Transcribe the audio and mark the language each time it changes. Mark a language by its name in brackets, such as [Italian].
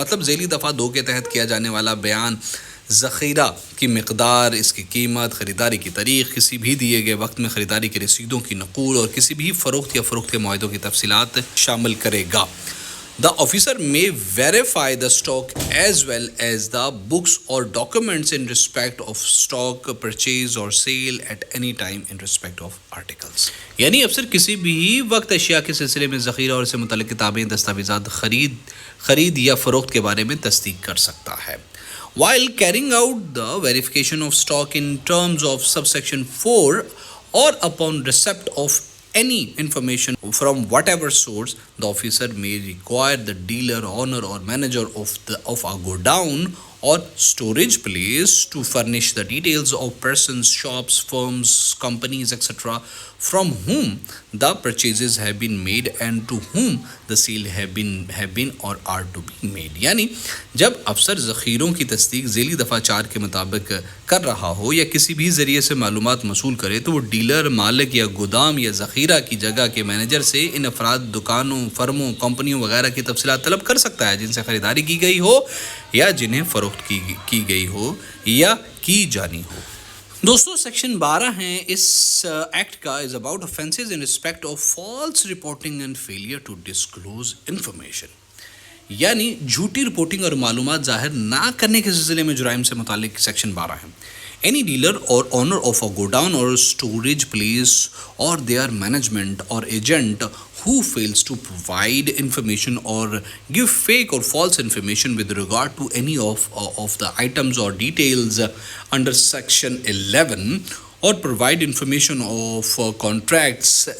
[Urdu] مطلب ذیلی دفعہ 2 کے تحت کیا جانے والا بیان ذخیرہ کی مقدار، اس کی قیمت، خریداری کی تاریخ، کسی بھی دیے گئے وقت میں خریداری کی رسیدوں کی نقول اور کسی بھی فروخت یا فروخت کے معاہدوں کی تفصیلات شامل کرے گا۔ [English] The officer may verify the stock as well as the books or documents in respect of stock, purchase or sale at any time in respect of articles. [Urdu] یعنی افسر کسی بھی وقت اشیاء کے سلسلے میں ذخیرہ اور اس سے متعلق کتابیں، دستاویزات، خرید یا فروخت کے بارے میں تصدیق کر سکتا ہے۔ [English] While carrying out the verification of stock in terms of subsection 4 or upon receipt of any information from whatever source, the officer may require the dealer, owner or manager of a godown or storage place to furnish the details of persons, shops, firms, companies, etc. from whom the purchases have been made and to whom the sale have been or are to be made. [Urdu] یعنی جب افسر ذخیروں کی تصدیق ذیلی دفعہ 4 کے مطابق کر رہا ہو یا کسی بھی ذریعے سے معلومات موصول کرے تو وہ ڈیلر، مالک یا گودام یا ذخیرہ کی جگہ کے مینیجر سے ان افراد، دکانوں، فرموں، کمپنیوں وغیرہ کی تفصیلات طلب کر سکتا ہے جن سے خریداری کی گئی ہو یا جنہیں فروخت کی گئی ہو یا کی جانی ہو۔ دوستو سیکشن 12 ہیں اس ایکٹ کا is about [English] offences in respect of false reporting and failure to disclose information. [Urdu] یعنی جھوٹی رپورٹنگ اور معلومات ظاہر نہ کرنے کے سلسلے میں جرائم سے متعلق سیکشن 12 ہے۔ [English] Any dealer or owner of a godown or storage place or their management or agent who fails to provide information or give fake or false information with regard to any of the items or details under section 11 or provide information of contracts,